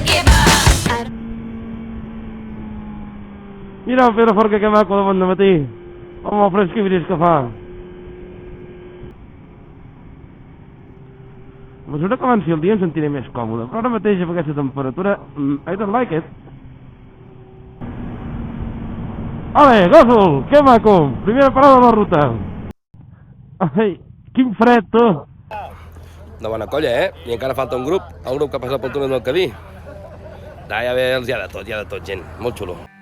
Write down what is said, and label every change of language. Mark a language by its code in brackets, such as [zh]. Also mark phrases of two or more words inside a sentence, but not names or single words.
[ca] Mira el Pedro Forca que maco de bon dematí, amb el fresc i bris que fa. A mesura que avanci el dia em sentiré més còmode, però ara mateix amb aquesta temperatura, [en] I don't like it. [ca] Ale, Gòsol, que maco! Primera parada de la ruta. Ai, quin fred, tu! De bona colla, I encara falta un grup, el grup que ha passat pel túnel del Cadí. Ja ve, hi ha de tot, gent, molt xulo.